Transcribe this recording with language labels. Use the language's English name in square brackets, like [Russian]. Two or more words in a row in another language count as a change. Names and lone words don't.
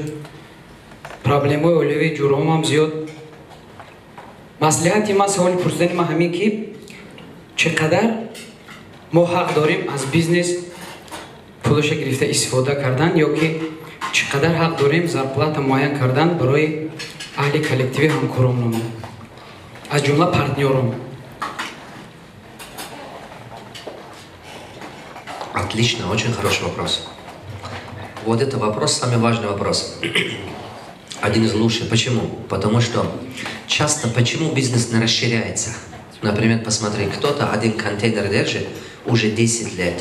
[Tajik] проблемаҳои оилавии ҷуръомам зиёд. маслиҳати ман, саволи пурсидани ман ҳамин ки чӣ қадар мо ҳақ дорем аз бизнес пулоша гирифта истифода кардан, ё ки чӣ қадар ҳақ дорем зарплата муайян кардан барои аҳли коллективи ҳамкоромон, аз ҷумла партнёром. [Russian] Отлично, очень хороший вопрос. Вот это вопрос, самый важный вопрос. Один из лучших. Почему? Потому что часто почему бизнес не расширяется? Например, посмотри, кто-то один контейнер держит уже 10 лет.